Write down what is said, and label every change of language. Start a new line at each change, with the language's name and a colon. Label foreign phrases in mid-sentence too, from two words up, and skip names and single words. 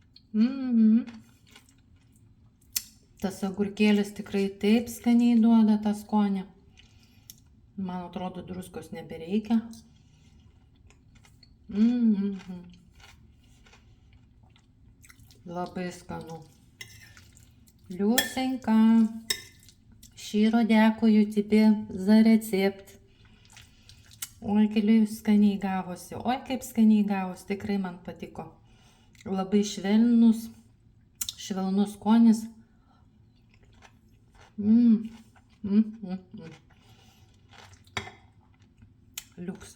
Lithuanian: Tas agurkėlis tikrai taip skaniai duoda tą skonį. Man atrodo, druskos nebereikia. Labai skanu.
Ukrainian: Люсенька, щиро дякую тобі за рецепт.
Lithuanian: Oi, kaip skaniai gavosi. Oi, kaip skaniai gavosi. Tikrai man patiko. Labai švelnus skonis. Liuks.